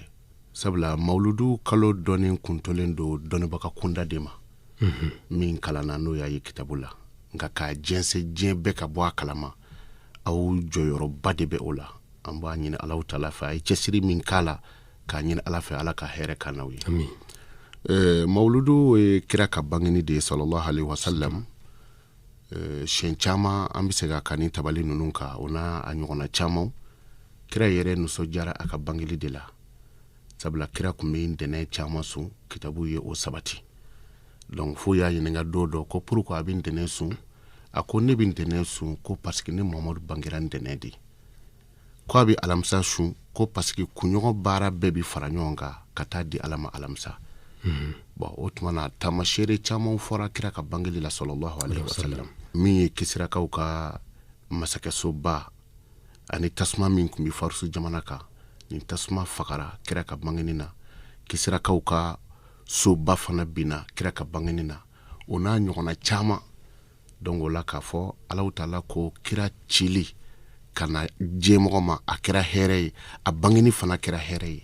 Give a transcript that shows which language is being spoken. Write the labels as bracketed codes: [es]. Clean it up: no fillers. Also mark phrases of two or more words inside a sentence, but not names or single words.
[bm] Sabla mawludu kalo dɔɔnin kuntolen do dɔnnibaga kunda de ma min kalana n'o y'a ye kitabu la, nka k'a jɛnsɛ diɲɛ bɛɛ ka bɔ a kalama aw jɔyɔrɔba de bɛ o la. An b'a ɲini Alahu taala fɛ a ye cɛsiri min k'a la k'a ɲini ala fɛ ala ka hɛrɛ ka n'aw ye. Amin. Mawludu ye kira ka bangeni de [ar] صلى الله عليه وسلم. [bm] Siyɛn caman an bɛ se ka kani tabali ninnu kan o n'a a ɲɔgɔnna caman. Kira yɛrɛ nisɔndiyara a ka bangeli de la, sabula kira kun bɛ ntɛnɛn caman sun, kitabu ye o sabati. Donc fo y'a ɲininka don dɔ ko pourquoi a bɛ ntɛnɛn sun, a ko ne bɛ ntɛnɛn sun ko [fr] parce que [bm] ne Muhamadu bangera ntɛnɛn de. Ko a bɛ alamisa sun ko [fr] parce que [bm] kunɲɔgɔn baara bɛɛ bɛ fara ɲɔgɔn kan ka taa di ala ma alamisa. Bon o tuma na tamasere caman fɔra kira ka bangeli la [ar] صلى الله عليه وسلم [bm] min ye kisirakaw ka masakɛsoba ani tasuma min kun bɛ Farisu jamana kan. Ni tasuma fagara kira ka bangeni na, kisirakaw ka soba fana binna kira ka bangeni na, o n'a ɲɔgɔnna caman. Donc o la k'a fɔ Alahu taala ko kira cili ka na diɲɛmɔgɔ ma a kɛra hɛrɛ ye, a bangeni fana kɛra hɛrɛ ye.